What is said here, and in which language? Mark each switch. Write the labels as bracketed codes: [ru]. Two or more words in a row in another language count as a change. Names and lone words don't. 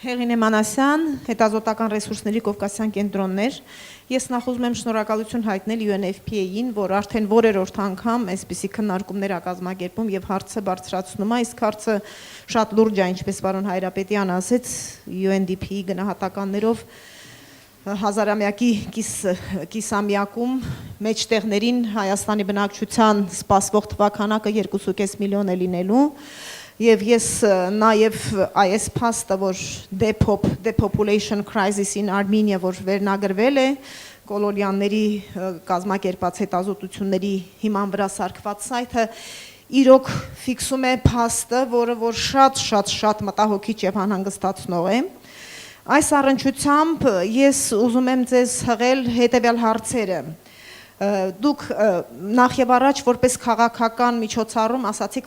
[hy] Հեղինե Մանասյան, հետազոտական ռեսուրսների Կովկասյան կենտրոններ։ Ես նախ ուզում եմ շնորհակալություն հայտնել UNFPA-ին, որ արդեն որերորդ անգամ այսպիսի քննարկումներ ա կազմակերպում եւ հարցը բարձրացնում է, իսկ հարցը շատ լուրջ է, ինչպես պարոն Հայրապետյան ասեց, UNDP-ի գնահատականներով հազարամյակի կիսամյակում մեջտեղներին Հայաստանի բնակչության սպասվող թվականակը 2.5 միլիոն է լինելու եւ ես նաեւ այս փաստը որ [en] depopulation crisis in Armenia [hy] որ վերնագրվել է կոլոնիալների կազմակերպած հետազոտությունների հիման վրա սարքված սայթը իրոք ֆիքսում է փաստը, որը որ շատ մտահոգիչ եւ անհանգստացնող է։ Այս առնչությամբ ես ուզում եմ ձեզ հղել հետեւյալ հարցերը։ Դուք նախ եւ առաջ որպես քաղաքական միջոցառում ասացիք,